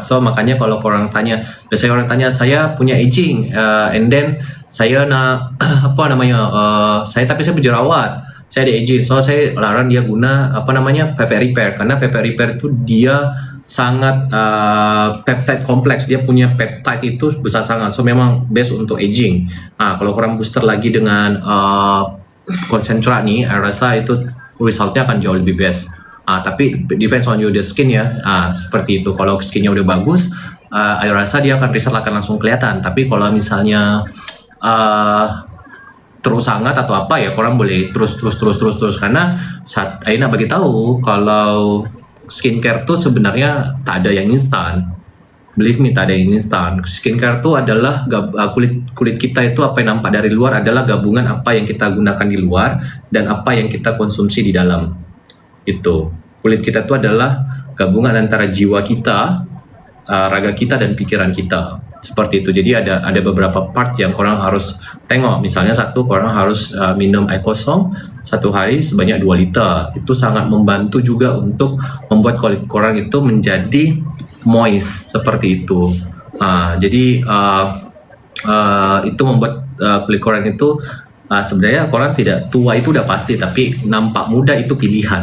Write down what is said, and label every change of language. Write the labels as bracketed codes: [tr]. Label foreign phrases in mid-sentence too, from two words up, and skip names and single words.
[ms] So makanya kalau orang tanya, biasanya orang tanya, saya punya aging, [en] and then [ms] saya nak saya berjerawat, saya ada aging, so saya larang dia guna Perfect Repair, karena Perfect Repair itu dia sangat peptide kompleks, dia punya peptide itu besar sangat, so memang best untuk aging. Kalau orang booster lagi dengan konsentrat nih, saya rasa itu resultnya akan jauh lebih best. Tapi [en] depends on your skin [ms] ya. Seperti itu. Kalau skinnya udah bagus, saya rasa dia akan result akan langsung kelihatan. Tapi kalau misalnya terus sangat atau apa ya, korang boleh terus karena saat saya nak bagi tahu kalau skincare tuh sebenarnya tak ada yang instan. [en] Believe me, [ms] tak ada yang instan. Skincare itu adalah kulit kita itu, apa yang nampak dari luar adalah gabungan apa yang kita gunakan di luar dan apa yang kita konsumsi di dalam. Itu. Kulit kita itu adalah gabungan antara jiwa kita, raga kita, dan pikiran kita. Seperti itu. Jadi ada beberapa part yang korang harus tengok. Misalnya satu, korang harus minum air kosong satu hari sebanyak 2 liter. Itu sangat membantu juga untuk membuat kulit korang itu menjadi moist, seperti itu. Jadi itu membuat kulit korang itu sebenarnya korang tidak tua itu udah pasti, tapi nampak muda itu pilihan.